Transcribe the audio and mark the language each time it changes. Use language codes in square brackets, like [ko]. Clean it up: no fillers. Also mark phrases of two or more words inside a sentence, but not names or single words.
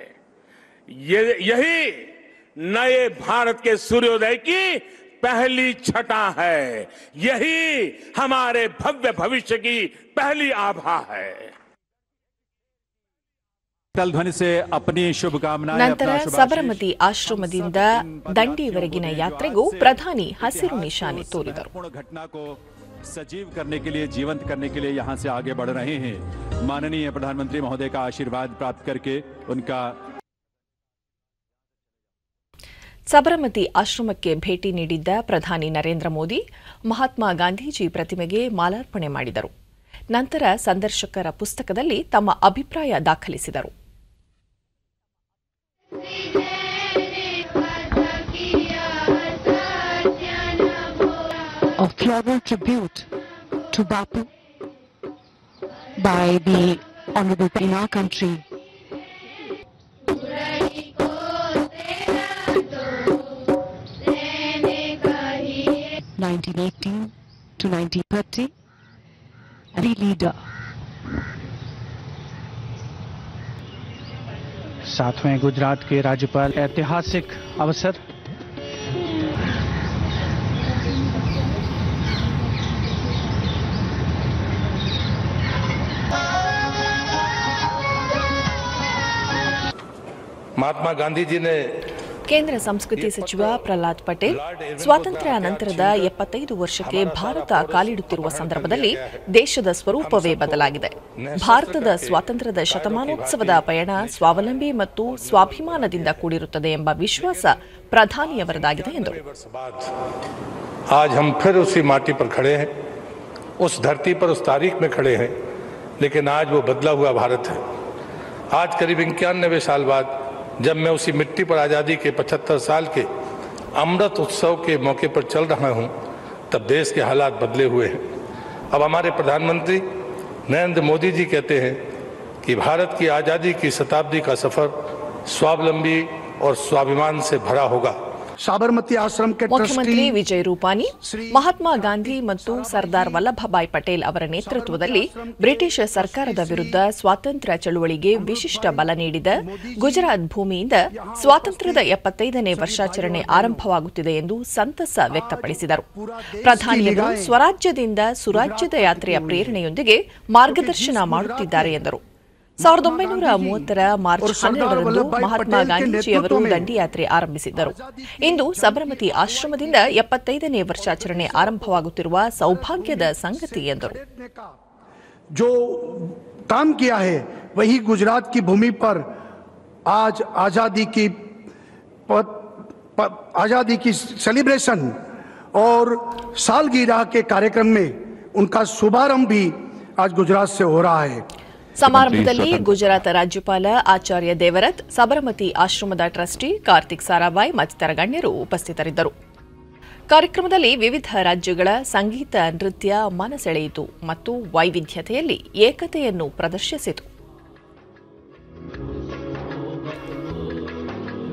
[hi] यही नए भारत के सूर्योदय की पहली छटा है, यही हमारे भव्य भविष्य की पहली आभा है. ध्वनि से अपनी शुभकामनाएं. [kn] ನಂತರ ಸಬರಮತಿ ಆಶ್ರಮದಿಂದ ದಂಡಿಯವರೆಗಿನ ಯಾತ್ರೆಗೂ ಪ್ರಧಾನಿ ಹಸಿರು ನಿಶಾನೆ ತೋರಿದರು. [hi] घटना को सजीव करने के लिए, जीवंत करने के लिए यहां से आगे बढ़ रहे हैं. माननीय प्रधानमंत्री महोदय का आशीर्वाद प्राप्त करके उनका [kn] ಸಬರಮತಿ ಆಶ್ರಮಕ್ಕೆ ಭೇಟಿ ನೀಡಿದ್ದ ಪ್ರಧಾನಿ ನರೇಂದ್ರ ಮೋದಿ ಮಹಾತ್ಮ ಗಾಂಧೀಜಿ ಪ್ರತಿಮೆಗೆ ಮಾಲಾರ್ಪಣೆ ಮಾಡಿದರು. ನಂತರ ಸಂದರ್ಶಕರ ಪುಸ್ತಕದಲ್ಲಿ ತಮ್ಮ ಅಭಿಪ್ರಾಯ ದಾಖಲಿಸಿದರು. [en] A floral tribute to Bapu by the Honorable in our country. (1918 to 1930), the leader. [hi] सातवें गुजरात के राज्यपाल ऐतिहासिक अवसर महात्मा गांधी जी ने [kn] ಕೇಂದ್ರ ಸಂಸ್ಕೃತಿ ಸಚಿವ ಪ್ರಹ್ಲಾದ್ ಪಟೇಲ್ ಸ್ವಾತಂತ್ರ್ಯ ನಂತರದ 75 ವರ್ಷಕ್ಕೆ ಭಾರತ ಕಾಲಿಡುತ್ತಿರುವ ಸಂದರ್ಭದಲ್ಲಿ ದೇಶದ ಸ್ವರೂಪವೇ ಬದಲಾಗಿದೆ. ಭಾರತದ ಸ್ವಾತಂತ್ರ್ಯದ ಶತಮಾನೋತ್ಸವದ ಪಯಣ ಸ್ವಾವಲಂಬಿ ಮತ್ತು ಸ್ವಾಭಿಮಾನದಿಂದ ಕೂಡಿರುತ್ತದೆ ಎಂಬ ವಿಶ್ವಾಸ ಪ್ರಧಾನಿಯವರದಾಗಿದೆ ಎಂದರು. [hi] आज हम फिर उसी माटी पर खड़े हैं, उस धरती पर, उस तारीख में खड़े हैं, लेकिन आज वो बदला हुआ भारत है. आज करीब 91 साल बाद जब मैं उसी मिट्टी पर आज़ादी के 75 साल के अमृत उत्सव के मौके पर चल रहा हूं, तब देश के हालात बदले हुए हैं. अब हमारे प्रधानमंत्री नरेंद्र मोदी जी कहते हैं कि भारत की आज़ादी की शताब्दी का सफर स्वावलंबी और स्वाभिमान से भरा होगा. साबरमती आश्रम के [kn] ಮುಖ್ಯಮಂತ್ರಿ ವಿಜಯ್ ರೂಪಾನಿ ಮಹಾತ್ಮ ಗಾಂಧಿ ಮತ್ತು ಸರ್ದಾರ್ ವಲ್ಲಭಭಾಯ್ ಪಟೇಲ್ ಅವರ ನೇತೃತ್ವದಲ್ಲಿ ಬ್ರಿಟಿಷ್ ಸರ್ಕಾರದ ವಿರುದ್ಧ ಸ್ವಾತಂತ್ರ್ಯ ಚಳುವಳಿಗೆ ವಿಶಿಷ್ಟ ಬಲ ನೀಡಿದ ಗುಜರಾತ್ ಭೂಮಿಯಿಂದ ಸ್ವಾತಂತ್ರ್ಯದ 75ನೇ ವರ್ಷಾಚರಣೆ ಆರಂಭವಾಗುತ್ತಿದೆ ಎಂದು ಸಂತಸ ವ್ಯಕ್ತಪಡಿಸಿದರು. ಪ್ರಧಾನಿಯವರು ಸ್ವರಾಜ್ಯದಿಂದ ಸುರಾಜ್ಯದ ಯಾತ್ರೆಯ ಪ್ರೇರಣೆಯೊಂದಿಗೆ ಮಾರ್ಗದರ್ಶನ ಮಾಡುತ್ತಿದ್ದಾರೆ ಎಂದರು. 1930ರ ಮಾರ್ಚ್ 12ರಂದು ಮಹಾತ್ಮ ಗಾಂಧೀಜಿಯವರು ದಂಡಿಯಾತ್ರೆ ಆರಂಭಿಸಿದ್ದರು. ಇಂದು ಸಬರಮತಿ ಆಶ್ರಮದಿಂದ 75ನೇ ವರ್ಷಾಚರಣೆ ಆರಂಭವಾಗುತ್ತಿರುವ ಸೌಭಾಗ್ಯದ ಸಂಗತಿ ಎಂದರು. [hi] जो काम किया है वही गुजरात की भूमि पर आज आजादी की सेलिब्रेशन और सालगिरह के कार्यक्रम में उनका शुभारंभ भी आज गुजरात से हो रहा है. [kn] ಸಮಾರಂಭದಲ್ಲಿ ಗುಜರಾತ್ ರಾಜ್ಯಪಾಲ ಆಚಾರ್ಯ ದೇವರತ್, ಸಬರಮತಿ ಆಶ್ರಮದ ಟ್ರಸ್ಟಿ ಕಾರ್ತಿಕ್ ಸಾರಾಭಾಯ್ ಮತ್ತಿತರ ಗಣ್ಯರು ಉಪಸ್ಥಿತರಿದ್ದರು. ಕಾರ್ಯಕ್ರಮದಲ್ಲಿ ವಿವಿಧ ರಾಜ್ಯಗಳ ಸಂಗೀತ, ನೃತ್ಯ ಮನಸೆಳೆಯಿತು ಮತ್ತು ವೈವಿಧ್ಯತೆಯಲ್ಲಿ ಏಕತೆಯನ್ನು ಪ್ರದರ್ಶಿಸಿತು.